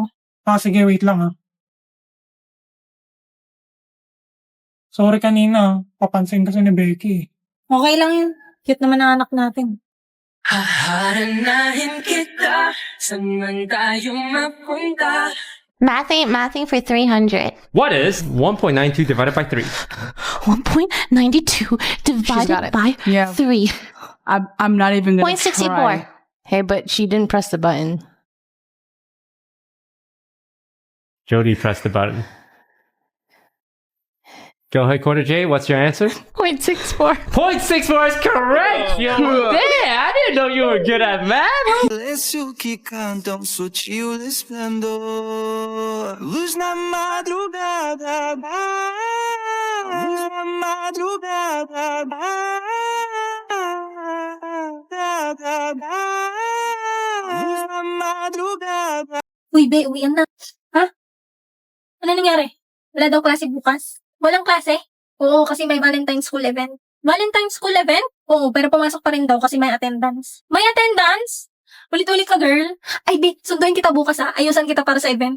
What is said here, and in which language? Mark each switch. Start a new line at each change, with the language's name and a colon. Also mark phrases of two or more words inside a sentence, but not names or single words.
Filipino: Sige, wait lang Sorry kanina, papansin kasi ni Becky. Okay lang yun. Cute naman ang anak natin. haharanahin kita, saan man tayo mapunta.
English: Math ain't mathing for 300. What is 1.92 divided by 3? 1.92 got divided it. by Yeah. 3. I'm not even gonna 0.64. try. Hey, but she didn't press the button. Jody pressed the button. Go ahead, Quarter J. What's your answer? 0.64. 0.64 is correct! Yo, damn, I didn't know you were good at math.
Portuguese: Silêncio que canta sutil esplendor. Luz na madrugada, luz na madrugada, luz na madrugada.
Filipino: Uy, be, uwian na. Ha? Ano nangyari? Wala daw klase bukas? Walang klase? Oo, kasi may Valentine's School event. Valentine's School event? Oo, pero pumasok pa rin daw kasi may attendance. May attendance? Ulit-ulit ka, girl. Ay, be, sunduin kita bukas Ayusan kita para sa event.